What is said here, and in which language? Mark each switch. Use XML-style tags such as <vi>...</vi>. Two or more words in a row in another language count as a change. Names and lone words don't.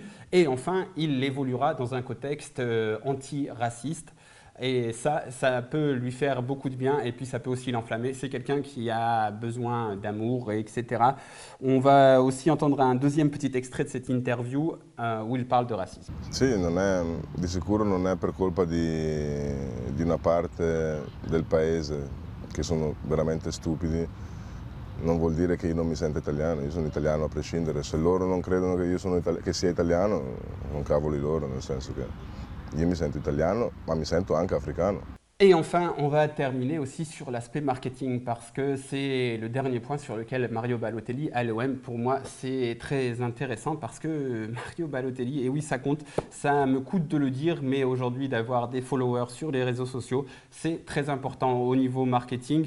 <fr>Et enfin, il évoluera dans un contexte anti-raciste. Et ça peut lui faire beaucoup de bien, et puis ça peut aussi l'enflammer. C'est quelqu'un qui a besoin d'amour, etc. On va aussi entendre un deuxième petit extrait de cette interview où il parle de racisme.</fr> <it>Sì, di sicuro non è per colpa di una parte del paese che sono veramente stupidi. Non vuol dire che io non mi sento italiano, io sono italiano a prescindere. Se loro non credono che sia italiano, non cavoli loro, nel senso che io mi sento italiano, ma mi sento anche africano.</it> <fr>Et enfin, on va terminer aussi sur l'aspect marketing, parce que c'est le dernier point sur lequel Mario Balotelli à l'OM, pour moi, c'est très intéressant, parce que Mario Balotelli, et oui, ça compte, ça me coûte de le dire, mais aujourd'hui, d'avoir des followers sur les réseaux sociaux, c'est très important au niveau marketing.</fr>